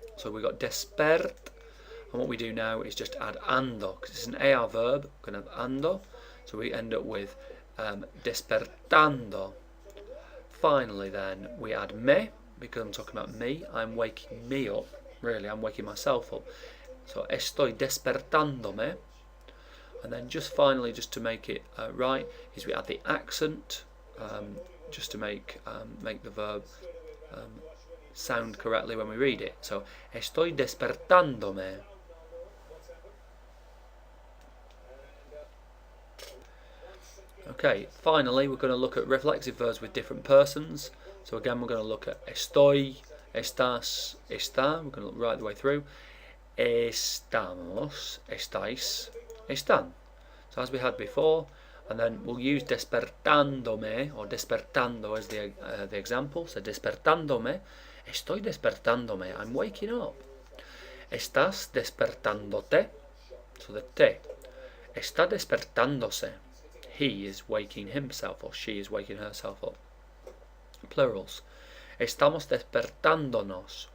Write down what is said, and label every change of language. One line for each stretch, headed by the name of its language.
English: So we've got despert, and what we do now is just add ando, because it's an AR verb, we're going to have ando, so we end up with despertando. Finally then, we add me, because I'm talking about me, I'm waking me up, really, I'm waking myself up.
Spanish: So estoy despertándome.
English: And then just finally, just to make it right, is we add the accent, just to make the verb sound correctly when we read it.
Spanish: So estoy despertándome.
English: Okay, finally we're going to look at reflexive verbs with different persons. So again we're going to look at estoy, estás, está. We're going to look right the way through. Estamos, estáis, están. So as we had before, and then we'll use despertándome or despertando as the example.
Spanish: So despertándome, estoy despertándome.
English: I'm waking up.
Spanish: Estás despertándote.
English: So the te.
Spanish: Está despertándose.
English: He is waking himself or she is waking herself up. Plurals.
Spanish: Estamos despertándonos.